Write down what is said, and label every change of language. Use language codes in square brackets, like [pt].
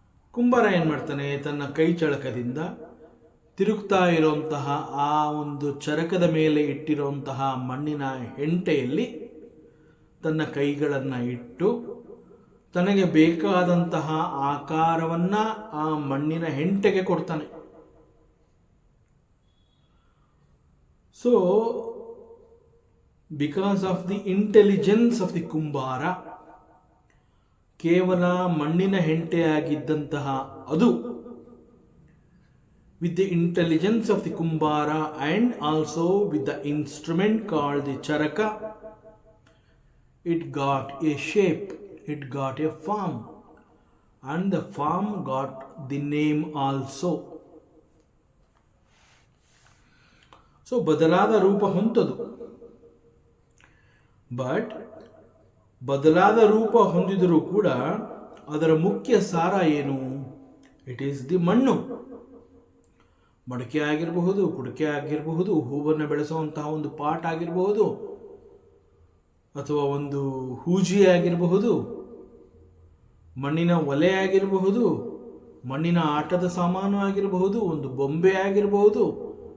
[kn] ಕುಂಬಾರ ಏನು ಮಾಡ್ತಾನೆ, ತನ್ನ ಕೈ ಚಳಕದಿಂದ ತಿರುಗ್ತಾ ಇರುವಂತಹ ಆ ಒಂದು ಚರಕದ ಮೇಲೆ ಇಟ್ಟಿರುವಂತಹ ಮಣ್ಣಿನ ಹೆಂಟೆಯಲ್ಲಿ ತನ್ನ ಕೈಗಳನ್ನು ಇಟ್ಟು ತನಗೆ ಬೇಕಾದಂತಹ ಆಕಾರವನ್ನು ಆ ಮಣ್ಣಿನ ಹೆಂಟೆಗೆ ಕೊಡ್ತಾನೆ. [en] so because of the intelligence of the ಕುಂಬಾರ, [kn] ಕೇವಲ ಮಣ್ಣಿನ ಹೆಂಟೆಯಾಗಿದ್ದಂತಹ ಅದು [en] with the intelligence of the kumbara and also with the instrument called the charaka, it got a shape, it got a form, and the form got the name also. [kn] So ಬದಲಾದ ರೂಪ ಹೊಂದದು. But ಬದಲಾದ ರೂಪ ಹೊಂದಿದರೂ ಕೂಡ ಅದರ ಮುಖ್ಯ ಸಾರ ಏನು? [en] it is the [kn] ಮಣ್ಣು. ಮಡಕೆ ಆಗಿರಬಹುದು, ಕುಡಿಕೆ ಆಗಿರಬಹುದು, ಹೂವನ್ನು ಬೆಳೆಸುವಂತಹ ಒಂದು ಪಾಟ್ ಆಗಿರಬಹುದು, ಅಥವಾ ಒಂದು ಹೂಜಿ ಆಗಿರಬಹುದು, ಮಣ್ಣಿನ ಒಲೆ ಆಗಿರಬಹುದು, ಮಣ್ಣಿನ ಆಟದ ಸಾಮಾನು ಆಗಿರಬಹುದು, ಒಂದು ಬೊಂಬೆ ಆಗಿರಬಹುದು.